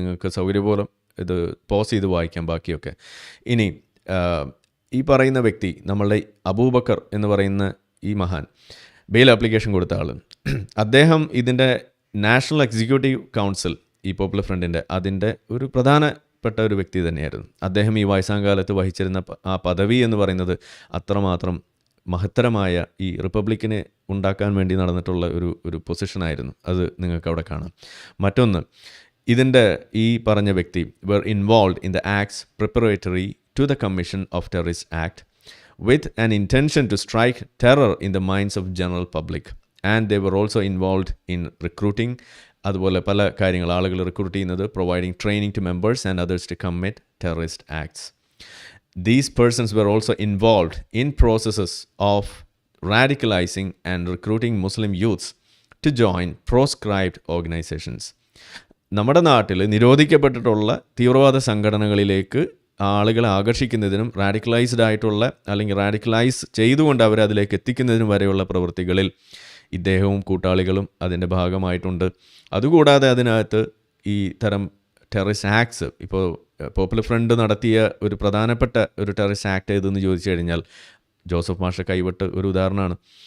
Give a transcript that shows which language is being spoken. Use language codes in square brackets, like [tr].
[ml] നിങ്ങൾക്ക് സൗകര്യപൂർവ്വം ഇത് പോസ് ചെയ്ത് വായിക്കാം ബാക്കിയൊക്കെ. ഇനി ഈ പറയുന്ന വ്യക്തി, നമ്മളുടെ അബൂബക്കർ എന്ന് പറയുന്ന ഈ മഹാൻ, ബെയിൽ ആപ്ലിക്കേഷൻ കൊടുത്ത ആൾ, അദ്ദേഹം ഇതിൻ്റെ നാഷണൽ എക്സിക്യൂട്ടീവ് കൗൺസിൽ, ഈ പോപ്പുലർ ഫ്രണ്ടിൻ്റെ, അതിൻ്റെ ഒരു പ്രധാനപ്പെട്ട ഒരു വ്യക്തി തന്നെയായിരുന്നു. അദ്ദേഹം ഈ വയസ്സാങ്കാലത്ത് വഹിച്ചിരുന്ന ആ പദവി എന്ന് പറയുന്നത് അത്രമാത്രം മഹത്തരമായ ഈ റിപ്പബ്ലിക്കിനെ ഉണ്ടാക്കാൻ വേണ്ടി നടന്നിട്ടുള്ള ഒരു പൊസിഷനായിരുന്നു. അത് നിങ്ങൾക്ക് അവിടെ കാണാം. മറ്റൊന്ന്, ഇതിൻ്റെ ഈ പറഞ്ഞ വ്യക്തി [en] were involved in the acts preparatory to the commission of terrorist act with an intention to strike terror in the minds of general public, and they were also involved in recruiting, [ml] അതുപോലെ പല കാര്യങ്ങൾ, ആളുകൾ recruit ചെയ്യുന്നത്, [en] Providing training to members and others to commit terrorist acts. These persons were also involved in processes of radicalizing and recruiting Muslim youths to join proscribed organizations. [ml] നമ്മുടെ നാട്ടിൽ നിരോധിക്കപ്പെട്ടിട്ടുള്ള തീവ്രവാദ സംഘടനകളിലേക്ക് ആളുകളെ ആകർഷിക്കുന്നതിനും radicalised ആയിട്ടുള്ള അല്ലെങ്കിൽ റാഡിക്കലൈസ് ചെയ്തുകൊണ്ട് അവരെ അതിലേക്ക് എത്തിക്കുന്നതിനും വരെയുള്ള പ്രവൃത്തികളിൽ ഇദ്ദേഹവും കൂട്ടാളികളും അതിൻ്റെ ഭാഗമായിട്ടുണ്ട്. അതുകൂടാതെ അതിനകത്ത് ഈ തരം ടെററിസ്റ്റ് ആക്ട്സ്, ഇപ്പോൾ പോപ്പുലർ ഫ്രണ്ട് നടത്തിയ ഒരു പ്രധാനപ്പെട്ട ഒരു ടെററിസ്റ്റ് ആക്ട് ഏതെന്ന് ചോദിച്ചു കഴിഞ്ഞാൽ ജോസഫ് മാഷ കൈവിട്ട് ഒരു ഉദാഹരണമാണ്.